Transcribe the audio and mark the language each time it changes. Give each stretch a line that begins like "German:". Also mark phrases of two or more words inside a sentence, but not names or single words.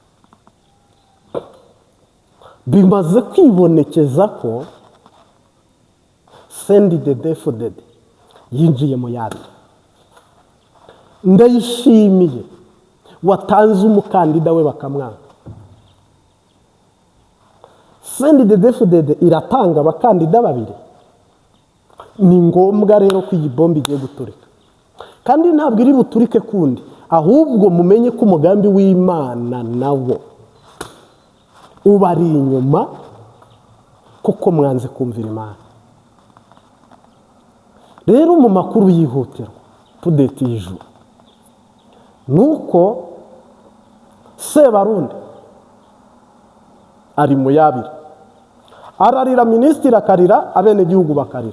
Rundi: Bimaze kwibonekeza ko CNDD-FDD yinjiye mu yandi. Ndayishimiye watanze umukandida we bakamwanga. CNDD-FDD iratanga abakandida babiri. Ni ngombwa rero ko iyi bombe igiye guturika, kandi ntabwo iri buturike kundi, ahubwo mumenye ko umugambi w'Imana nawo ubari inyuma, kuko mwanze kumvira Imana. Rero mu makuru yihutirwa tudeti y'ijuru nuko Sebarundi ari mu yabiri, ararira minisitiri akarira, abene gihugu bakarira.